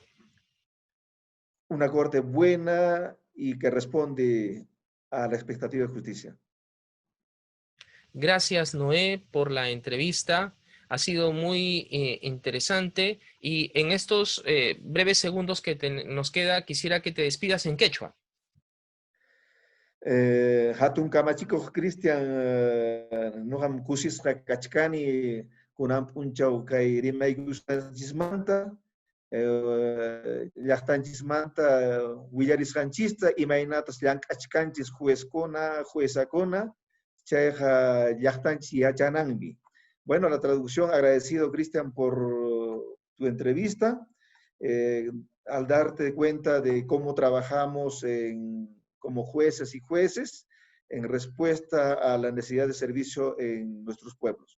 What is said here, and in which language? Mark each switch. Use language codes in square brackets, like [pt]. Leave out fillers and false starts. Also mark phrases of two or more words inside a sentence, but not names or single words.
[es] Una corte buena y que responde a la expectativa de justicia. Gracias, Noé, por la entrevista. Ha sido muy interesante y en estos breves segundos que nos queda, quisiera que te despidas en quechua. [qu] Hatun kamachiko Cristian nuham kusisqa kachkani kunam punchaw kay rimaykuysanchismanta llaqtanchismanta willarisqanchista imaynatas llank'achkanchis juezakuna chayqa llaqtanchis yachananmi. [es] Bueno, la traducción, agradecido Cristian por tu entrevista, al darte cuenta de cómo trabajamos como jueces y jueces en respuesta a la necesidad de servicio en nuestros pueblos.